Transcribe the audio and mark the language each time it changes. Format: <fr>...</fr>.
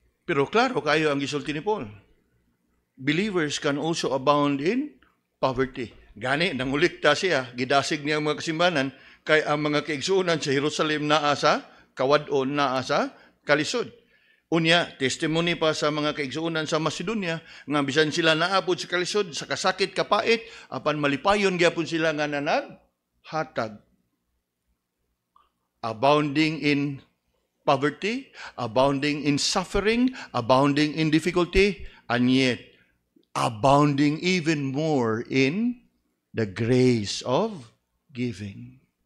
<ceb>Pero klaro kayo ang gisulti ni Paul.</ceb> <en>believers can also abound in poverty.</en> <ceb>Gani, nangulikta siya, gidasig niya ang mga kasimbanan, kay ang mga kaigsuonan sa Jerusalem naa sa kawadon, naa sa kalisod. Unya, testimony pa sa mga kaigsuonan sa Macedonia, nga bisan sila naapod sa kalisod, sa kasakit kapait, apan malipayon gyapon sila nga hatag.</ceb> <en>Abounding in poverty, abounding in suffering, abounding in difficulty, and yet abounding even more in the grace of giving.</en>